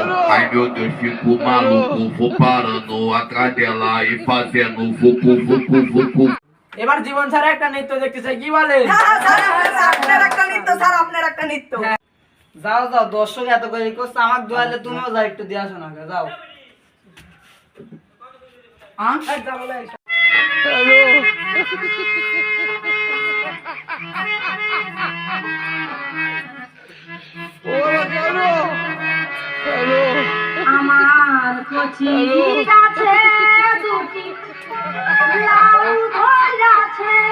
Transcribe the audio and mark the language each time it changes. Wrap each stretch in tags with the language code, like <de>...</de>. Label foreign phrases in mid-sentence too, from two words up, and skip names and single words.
<pt>Ai meu Deus, fico maluco, vou parando atrás dela e fazendo fucu, fucu, fucu.</pt> <bn>এবার জীবন স্যার একটা নৃত্য দেখতে চাই, কি বলেন? আপনার একটা নৃত্য স্যার, আপনার একটা নৃত্য। যাও যাও, দর্শক এত করে করছে, আমাকে দোয়ালে তুমিও যাও, একটু দিয়ে আসো না। যাও। আমার কচি গাছে দুটি লাউ ধরেছে,</bn>